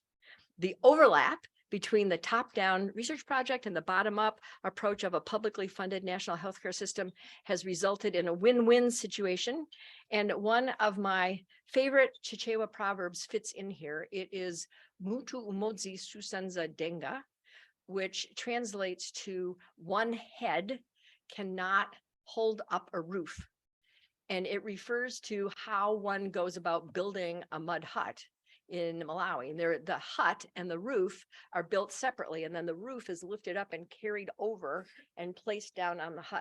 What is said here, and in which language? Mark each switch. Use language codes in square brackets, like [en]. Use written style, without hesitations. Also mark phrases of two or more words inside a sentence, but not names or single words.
[en] The overlap between the top-down research project and the bottom-up approach of a publicly funded national healthcare system has resulted in a win-win situation. And one of my favorite Chichewa proverbs fits in here. [ny] It is Mutu umodzi susanza denga, [en] which translates to one head cannot hold up a roof. And it refers to how one goes about building a mud hut in Malawi. And the hut and the roof are built separately, and then the roof is lifted up and carried over and placed down on the hut.